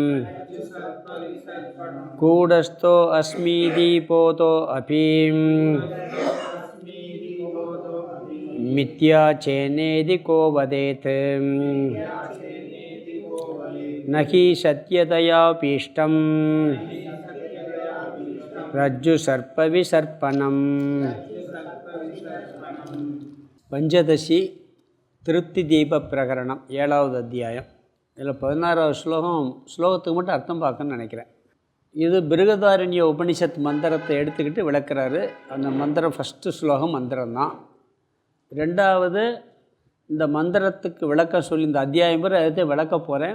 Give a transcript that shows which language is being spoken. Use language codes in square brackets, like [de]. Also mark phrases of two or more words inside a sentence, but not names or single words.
[sa] कूढस्थो अस्मि दीपोतो अपि मिथ्या चेन्नेदि को वदेत् न हि सत्यतयापीष्टम् रज्जुसर्पविसर्पणम्। [ta] பஞ்சதசி திருப்தி தீப பிரகரணம் 7வது அத்தியாயம். இதில் 16வது ஸ்லோகத்துக்கு மட்டும் அர்த்தம் பார்க்கணும்னு நினைக்கிறேன். இது பிருகதாரண்ய உபனிஷத் மந்திரத்தை எடுத்துக்கிட்டு விளக்குறாரு. அந்த மந்திரம் ஃபஸ்ட்டு ஸ்லோகம் மந்திரம்தான். 2வது இந்த மந்திரத்துக்கு விளக்கம் சொல்லி இந்த அத்தியாயம் பேர் அதை விளக்க போகிறேன்.